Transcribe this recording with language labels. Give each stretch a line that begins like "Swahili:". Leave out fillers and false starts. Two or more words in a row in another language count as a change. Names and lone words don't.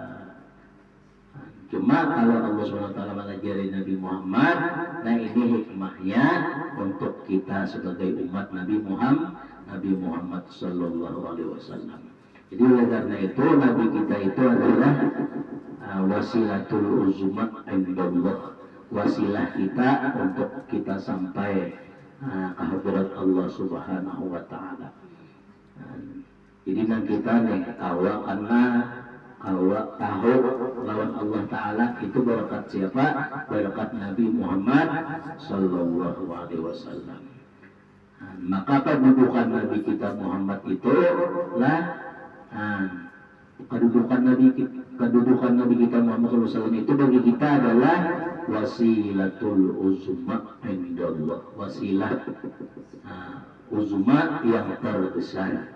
Indonesian: Cuma kalau Allah
Arabic: Subhanahu wa Ta'ala
Indonesian: mengajari Nabi Muhammad, nah ini hikmahnya untuk kita sebagai umat Nabi Muhammad
Arabic: sallallahu alaihi wasallam.
Indonesian: Jadi oleh karena itu Nabi kita itu adalah
Arabic: wasilatul uzma indallah,
Indonesian: wasilah kita untuk kita sampai ke hadirat Allah
Arabic: Subhanahu wa Ta'ala.
Banjar: Jadi nang kita nih tahu lawan Allah Ta'ala itu berkat siapa?
Indonesian: Berkat Nabi Muhammad
Arabic: sallallahu alaihi wasallam.
Indonesian: Maka kedudukan Nabi kita Muhammad itu lah kedudukan Nabi kita Muhammad SAW itu bagi kita adalah
Arabic: wasilatul uzma indallah,
Indonesian: wasilah uzma yang terbesar.